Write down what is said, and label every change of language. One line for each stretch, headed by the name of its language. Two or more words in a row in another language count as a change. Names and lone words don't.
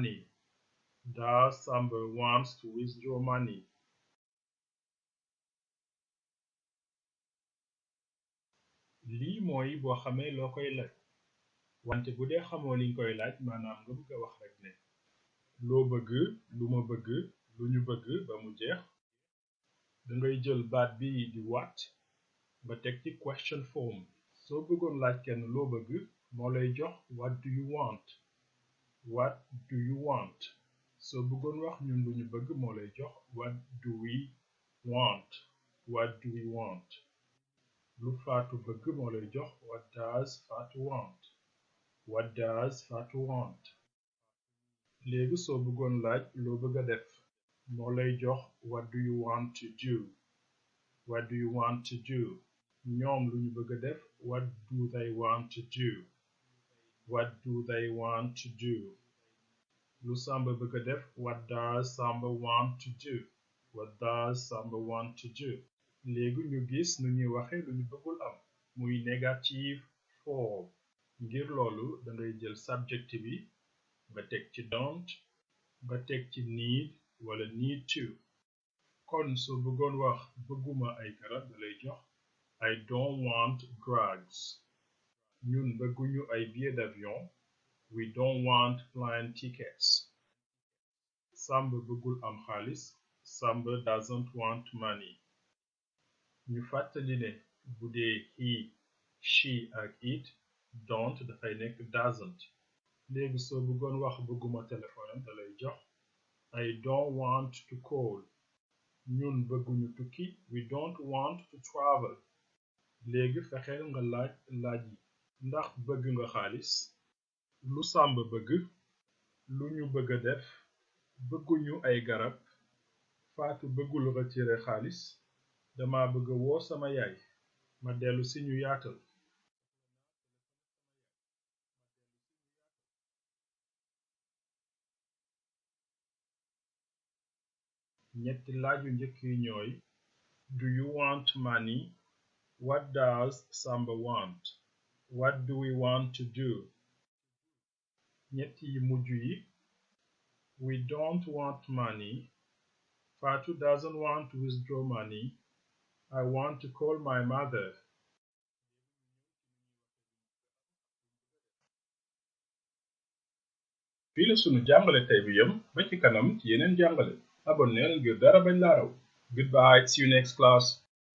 Wolof: money lii mooy boo xamee loo koy laaj wante bu dee xamoo liñ koy laaj maanaam nga bëgg a wax rek ne loo bëgg lu ma bëgg lu ñu bëgg ba mu jeex dangay jël baat bi di what nga teg ci
English: question form
Wolof: soo bëggoon laaj kenn loo bëgg moo lay jox
English: what do you want
Wolof: soo bëggoon wax ñun lu ñu bëgg moo lay jox
English: what do we want
Wolof: lu Faatu bëgg moo lay jox
English: what does
Wolof: Faatu want léegi soo bëggoon laaj loo bëgg a def moo lay jox
English: what do you want to do
Wolof: ñoom lu ñu bëgg a def
English: what do they want to do
Wolof: lu Samba bëgg a def
English: what does Samba want to do
Wolof: léegi ñu gis nu ñuy waxe lu ñu bëggul am muy
English: negative form.
Wolof: Ngir loolu dangay jël subject bi nga teg ci don't, nga teg ci need wala
English: need to.
Wolof: Kon soo bëggoon wax bëgguma ay garab dalay jox
English: I don't want drugs.
Wolof: Ñun bëgguñu ay
French: billets d'avion.
English: We don't want plane tickets.
Wolof: Samba bëggul am xaalis.
English: Samba doesn't want money.
Wolof: ñu fàttali ne bu dee
English: he, she
Wolof: ak
English: it don't
Wolof: dafay nekk doesn't. Léegi soo bëggoon wax bëgguma téléphone dalay jox
English: I don't want to call.
Wolof: Ñun bëgguñu tukki.
English: We don't want to travel.
Wolof: Léegi fexeel nga laaj yi. Ndax bëgg nga xaalis? Lu Samba bëgg? Lu ñu bëgg a def? Bëgguñu ay garab. Faatu bëggul retire xaalis. Dama bëgg woo sama yaay. Ma dellu si ñu yaatal. ñetti laaju njëkk yi ñooy
English: Do you want money? What does Samba want? What do we want to do?
Wolof: ñetti yi mujj yi
English: We don't want money. Fatou doesn't want to withdraw money. I want to call my mother.
Wolof: fii la sunu jàngale tey bi yem ba ci kanam ci yeneen jàngale abonneel ngir dara bañ la raw.
English: Goodbye, see you next class.